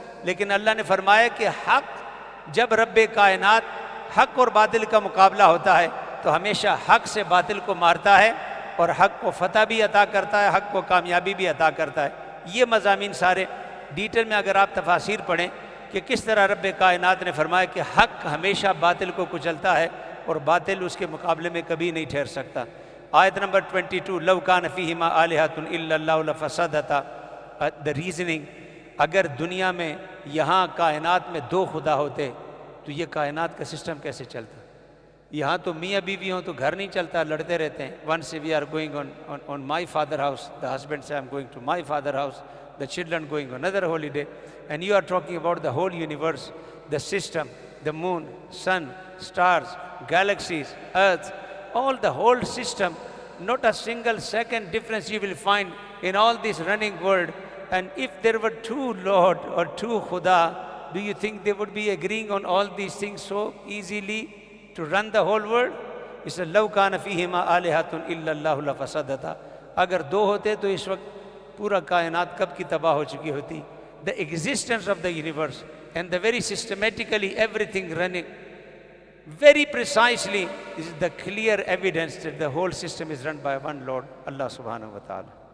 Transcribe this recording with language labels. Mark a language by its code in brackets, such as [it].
[hi] लेकिन अल्लाह ने फरमाया कि हक़ जब रब्बे कायनात हक़ और बातिल का मुकाबला होता है तो हमेशा हक़ से बातिल को मारता है और हक़ को फ़तह भी अता करता है, हक़ को कामयाबी भी अता करता है। ये मज़ामीन सारे डिटेल में अगर आप तफासीर पढ़ें कि किस तरह रब्बे कायनात ने फरमाया कि हक़ हमेशा बातिल को कुचलता है और बातिल उसके मुकाबले में कभी नहीं ठहर सकता। आयत number 22, [ar] लव कान फ़ीहिमा आलिहतुन इल्लल्लाहु लफ़सदता. [en] the reasoning, [hi] अगर दुनिया में यहाँ कायनात में दो खुदा होते तो ये कायनात का सिस्टम कैसे चलता? यहाँ तो मियाँ बीवी हों तो घर नहीं चलता, लड़ते रहते हैं. [en] One say we are going on my father house, the husband say I am going to my father house, the children going on other holiday, and you are talking about the whole universe, the system, the moon, sun, stars, galaxies, earth, all the whole system. Not a single second difference you will find in all this running world. And if there were two Lord or two Khuda, do you think they would be agreeing on all these things so easily to run the whole world? He said, [ar] لَوْ كَانَ فِيهِمَا آلِهَةٌ إِلَّا اللَّهُ لَفَسَدَتَا. [hi] अगर दो होते तो इस वक्त पूरा कायनात कब की तबाह हो चुकी होती. [en] The existence of the universe and the very systematically everything running very precisely is the clear evidence that the whole system is run by one Lord, Allah subhanahu wa ta'ala.